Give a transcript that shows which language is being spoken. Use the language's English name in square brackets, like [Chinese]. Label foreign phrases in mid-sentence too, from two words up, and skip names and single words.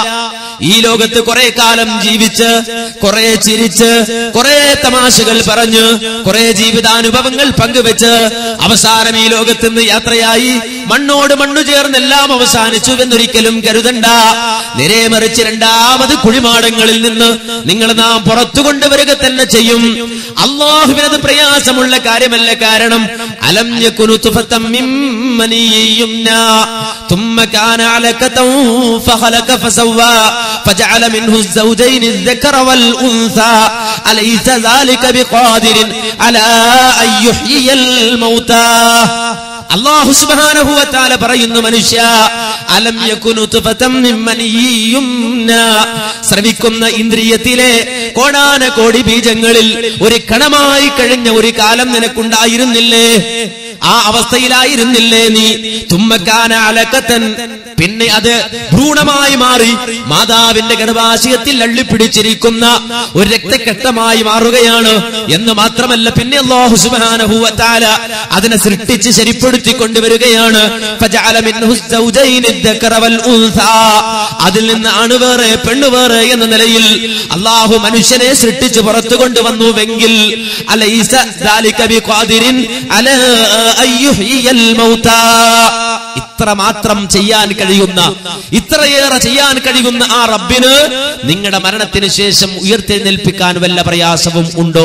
[Malayalam] ഈ ലോകത്ത് കുറെ കാലം ജീവിച്ച്, കുറെ ചിരിച്ച്, കുറെ തമാശകൾ പറഞ്ഞ്, കുറെ ജീവിതാനുഭവങ്ങൾ പങ്കുവെച്ച് അവസാനം ഈ ലോകത്ത് നിന്ന് യാത്രയായി മണ്ണോട് മണ്ണു ചേർന്നെല്ലാം അവസാനിച്ചു എന്നൊരിക്കലും കരുതണ്ട. നേരെ മറിച്ച് രണ്ടാമത് കുഴിമാടങ്ങളിൽ നിന്ന് നിങ്ങൾ നാം പുറത്തു കൊണ്ടുവരിക തന്നെ ചെയ്യും. അള്ളാഹുവിനത് പ്രയാസമുള്ള കാര്യമല്ല. [Arabic] കാരണം ألم يك نطفة من مني يمنى ثم كان علقة فخلق فسوى فجعل منه الزوجين الذكر والأنثى أليس ذلك بقادر على أن يحيي الموتى. [Malayalam] അല്ലാഹു [Arabic] سبحانه وتعالى [Malayalam] പറയുന്നു, മനുഷ്യ, [Arabic] ألم يك نطفة من مني يمنى, [Malayalam] ശ്രവിക്കുന്ന ഇന്ദ്രിയത്തിലെ കോടാനകോടി ബീജങ്ങളിൽ ഒരു കണമായി കഴിഞ്ഞ ഒരു കാലം നിനക്കുണ്ടായിരുന്നില്ലേ? ആ അവസ്ഥയിലായിരുന്നില്ലേ നീ? [Arabic] ثم كان علقة, [Malayalam] പിന്നെ അത് ഭ്രൂണമായി മാറി മാതാവിന്റെ ഗർഭാശയത്തിൽ അള്ളിപ്പിടിച്ചിരിക്കുന്ന ഒരു രക്തക്കെട്ടമായി മാറുകയാണ് എന്ന് മാത്രമല്ല, പിന്നെ അല്ലാഹു [Arabic] سبحانه وتعالى [Malayalam] അതിനെ സൃഷ്ടിച്ച് ശരിപ്പെടുത്തി കൊണ്ടുവരികയാണ്. [Arabic] فجعل منه الزوجين الذكر والأنثى, [Malayalam] അതിൽ നിന്ന് ആണുവേറെ പെണ്ണുവേറെ എന്ന നിലയിൽ അല്ലാഹു മനുഷ്യനെ സൃഷ്ടിച്ച് പുറത്തു കൊണ്ടുവന്നുവെങ്കിൽ [Arabic] أليس ذلك بقادر على أن يحيي الموتى, [Malayalam] ഇത്ര മാത്രം ചെയ്യാൻ കഴിയുന്ന, ഇത്രയേറെ ചെയ്യാൻ കഴിയുന്ന ആ റബ്ബിന് നിങ്ങളുടെ മരണത്തിന് ശേഷം ഉയർത്തെഴുന്നേൽപ്പിക്കാൻ വല്ല പ്രയാസവും ഉണ്ടോ?